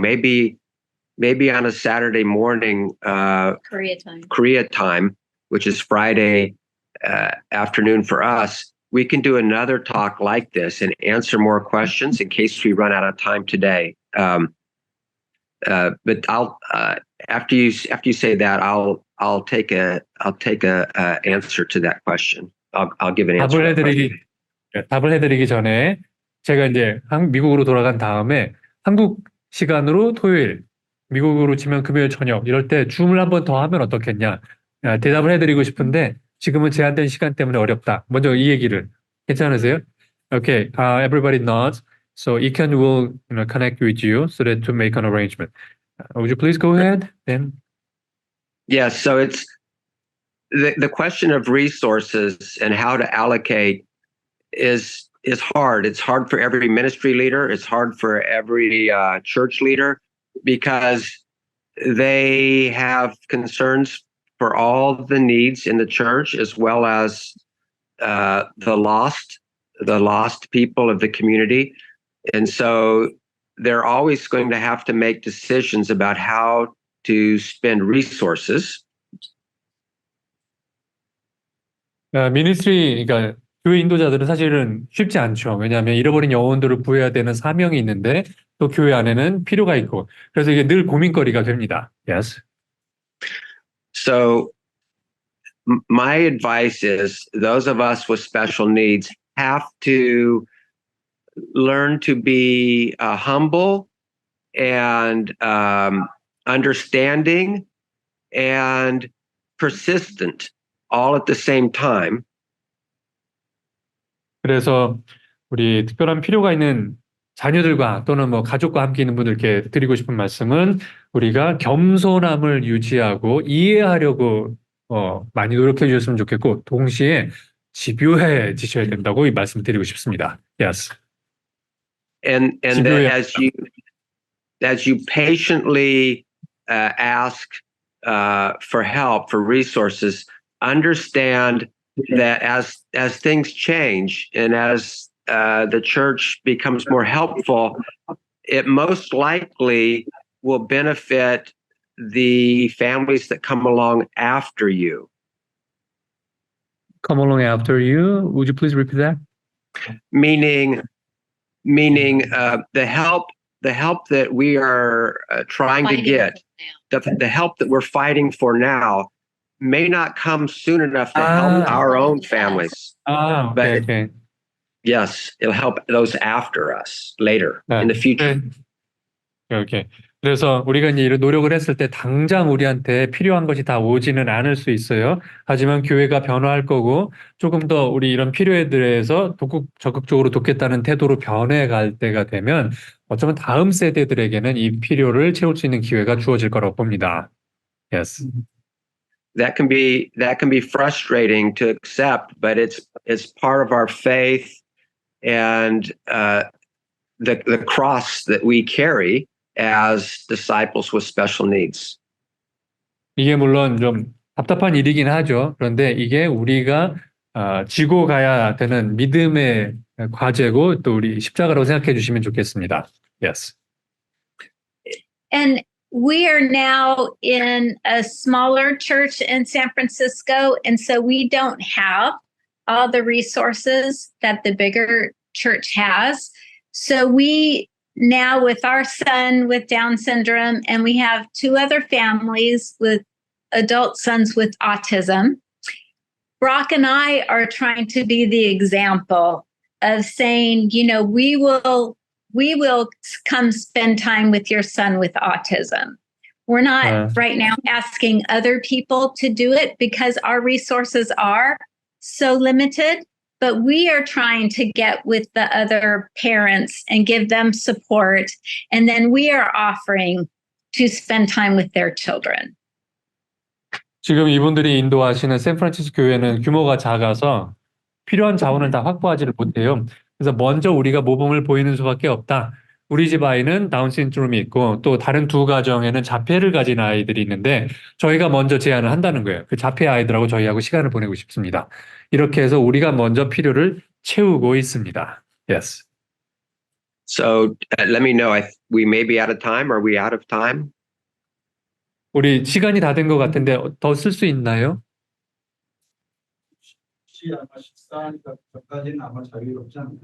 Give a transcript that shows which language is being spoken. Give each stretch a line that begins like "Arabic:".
English: Maybe on a Saturday morning, Korea time, which is Friday afternoon for us. We can do another talk like this and answer more questions in case we run out of time today. But I'll after you say that, I'll take a answer to that question. I'll give an answer.
Korean: 답을 해드리기 전에 제가 이제 미국으로 돌아간 다음에 한국 시간으로 토요일, 미국으로 치면 금요일 저녁 이럴 때 줌을 한 번 더 하면 어떻겠냐 대답을 해드리고 싶은데. 지금은 제한된 시간 때문에 어렵다. 먼저 이 얘기를 괜찮으세요?
English: Okay, everybody nods. So Iken will connect with you so that to make an arrangement. Would you please go ahead? Then. Yes. So it's the question of resources and how to allocate is hard. It's hard for every ministry leader. It's hard for every church leader because they have concerns for all the needs in the church, as well as the lost people of the community. And so they're always going to have to make decisions about how to spend resources.
Korean: 미니스트리, 그러니까 교회 인도자들은 사실은 쉽지 않죠. 왜냐하면 잃어버린 영혼들을 구해야 되는 사명이 있는데 또 교회 안에는 필요가 있고 그래서 이게 늘 고민거리가 됩니다.
English: Yes. So my advice is those of us with special needs have to learn to be humble and understanding and persistent all at the same time.
Korean: 그래서 우리 특별한 필요가 있는 자녀들과 또는 뭐 가족과 함께 있는 분들께 드리고 싶은 말씀은 우리가 겸손함을 유지하고 이해하려고 많이 노력해 주셨으면 좋겠고 동시에 집요해지셔야 된다고 이 말씀 드리고 싶습니다.
English: Yes. And that as you patiently ask for help, for resources, understand that as things change and as the church becomes more helpful, it most likely will benefit the families that come along after you. Come along after you. Would you please repeat that? Meaning the help that we are trying to get, the help that we're fighting for now may not come soon enough to help our own families. Okay. Yes, it'll help those after us later in the future. Okay.
Korean: 그래서 우리가 이제 이런 노력을 했을 때 당장 우리한테 필요한 것이 다 오지는 않을 수 있어요. 하지만 교회가 변화할 거고 조금 더 우리 이런 필요에 대해서 적극적으로 돕겠다는 태도로 변해갈 때가 되면 어쩌면 다음 세대들에게는 이 필요를 채울 수 있는 기회가 주어질 거라고 봅니다.
English: Yes. That can be frustrating to accept, but it's part of our faith and the cross that we carry as disciples with special needs.
Korean: 이게 물론 좀 답답한 일이긴 하죠. 그런데 이게 우리가 지고 가야 되는 믿음의 과제고 또 우리 십자가라고 생각해 주시면 좋겠습니다.
English: Yes. And we are now in a smaller church in San Francisco, and so we don't have all the resources that the bigger church has. So we now, with our son with Down syndrome, and we have two other families with adult sons with autism, Brock and I are trying to be the example of saying, you know, we will come spend time with your son with autism. We're not right now asking other people to do it because our resources are so limited, but we are trying to get with the other parents and give them support. And then we are offering to spend time with their children.
Korean: 지금 이분들이 인도하시는 샌프란시스코 교회는 규모가 작아서 필요한 자원을 다 확보하지를 못해요. 그래서 먼저 우리가 모범을 보이는 수밖에 없다. 우리 집 아이는 다운 신드롬이 있고 또 다른 두 가정에는 자폐를 가진 아이들이 있는데 저희가 먼저 제안을 한다는 거예요. 그 자폐 아이들하고 저희하고 시간을 보내고 싶습니다. 이렇게 해서 우리가 먼저 필요를 채우고 있습니다.
English: Yes. So let me know. We may be out of time. Are we out of time?
Korean: 우리 시간이 다 된 것 같은데 더 쓸 수 있나요? 아마 식사하니까 저까지는 아마 자유롭지 않나요?